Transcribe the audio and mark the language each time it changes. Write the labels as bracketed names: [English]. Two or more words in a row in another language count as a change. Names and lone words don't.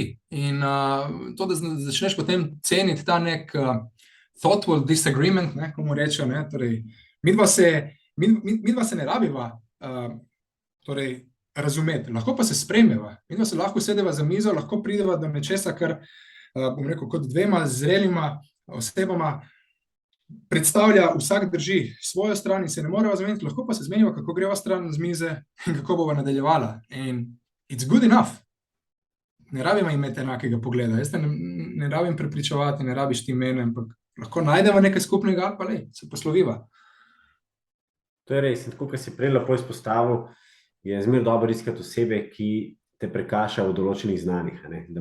[Slovenian] In to, da začneš potem ceniti ta nek [English] thoughtful disagreement, [Slovenian] ne, ko mu rečejo, ne, torej, midva se ne rabiva torej razumeti, lahko pa se sprejmeva, midva se lahko usedeva za mizo, lahko prideva do nečesa, kar, bom rekel, kot dvema zrelima osebama predstavlja, vsak drži svojo stran in se ne moreva zmeniti, lahko pa se zmeniva, kako greva stran z mize in kako bova nadaljevala. [English] In it's good enough. [Slovenian] Ne rabiva imeti enakega pogleda, jaz te ne rabim prepričevati, ne rabiš ti mene, ampak lahko najdeva nekaj skupnega, pa lej, se posloviva. To je res, in tako, kot si prej lepo izpostavil, je zmeraj dobro iskati osebe, ki te prekašajo v določenih znanjih, ne, da